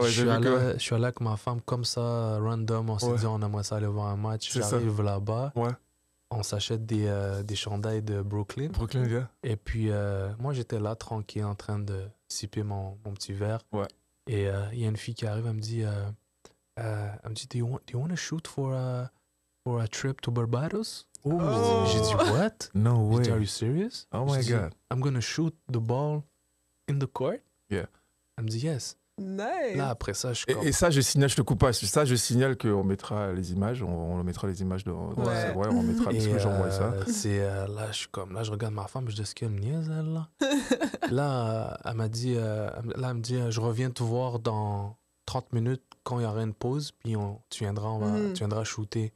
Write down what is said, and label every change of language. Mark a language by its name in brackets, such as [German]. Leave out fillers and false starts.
[French] Je suis allé avec ma femme comme ça, random. On s'est dit, on aimerait ça aller voir un match. J'arrive là-bas. On s'achète des chandails de Brooklyn. Et puis, moi, j'étais là, tranquille, en train de siper mon petit verre. Et il y a une fille qui arrive, elle me dit... [English] do you want to shoot for a trip to Barbados? J'ai dit, what? No way. Are you serious? Oh my God. I'm going to shoot the ball in the court? Yeah. [French] Elle me dit, yes. [English] Nice. [French] Là, après ça, et ça, je signale, je te coupe pas. Ça, je signale qu'on mettra les images. On mettra les images on mettra parce que j'envoie ça. Là, je regarde ma femme, je dis, est-ce qu'elle me niaise, elle, là? Là, elle me dit, je reviens te voir dans 30 minutes quand il y aura une pause, puis tu viendras shooter.